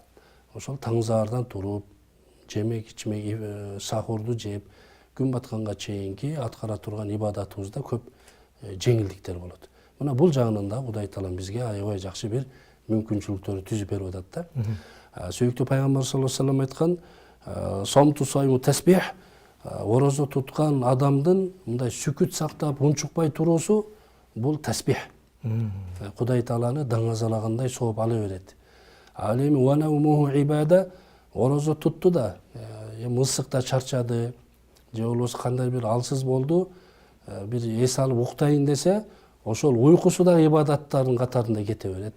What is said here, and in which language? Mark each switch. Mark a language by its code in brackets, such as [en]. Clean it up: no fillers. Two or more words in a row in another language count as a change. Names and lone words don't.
[ky] Ошол таңзаардан туруп, жемек, ичмек, сахурду жеп, күн батканга чейинки аткара турган ибадатыбызда көп жеңилдиктер болот. Мына бул жагынан да Кудай Таалам бизге аябай жакшы бир мүмкүнчүлүктөрдү түзүп берип атат да. Сүйүктүү пайгамбар [ar] صلى الله عليه وسلم [ky] айткан, [ar] "صمت الصائم تسبيح", [ky] орозо туткан адамдын мындай сүкүт сактап, унчукпай туруусу бул тасбих. Кудай Тааланы даңазалагандай сооп ала берет. Ал эми [ar] ونومه عبادة, [ky] орозо тутту да, мысыкта чарчады, же болбосо кандай бир алсыз болду, бир эс алып уктайын десе, ошол уйкусу да ибадаттардын катарында кете берет.